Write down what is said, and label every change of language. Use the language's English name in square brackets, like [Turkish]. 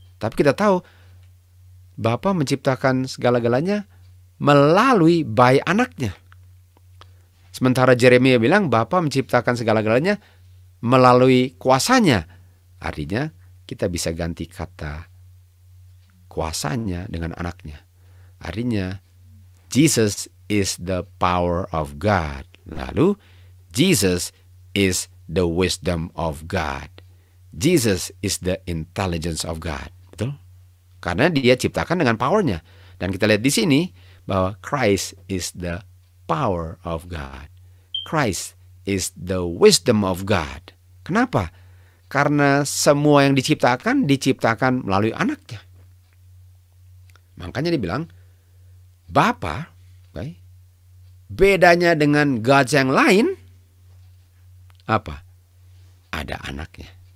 [Indonesian] Tapi kita tahu Bapa menciptakan segala-galanya melalui bayi anaknya. Sementara Yeremia bilang Bapa menciptakan segala-galanya melalui kuasanya. Artinya kita bisa ganti kata kuasanya dengan anaknya. Artinya [English] Jesus is the power of God. [Indonesian] Lalu [English] Jesus is the wisdom of God. Jesus is the intelligence of God. [Indonesian] Betul? Karena dia ciptakan dengan powernya. Dan kita lihat di sini bahwa [English] Christ is the power of God. Christ is the wisdom of God. [Indonesian] Kenapa? Karena semua yang diciptakan melalui anaknya. Makanya dibilang, Bapa, okay, bedanya dengan God yang lain, apa? Ada anaknya.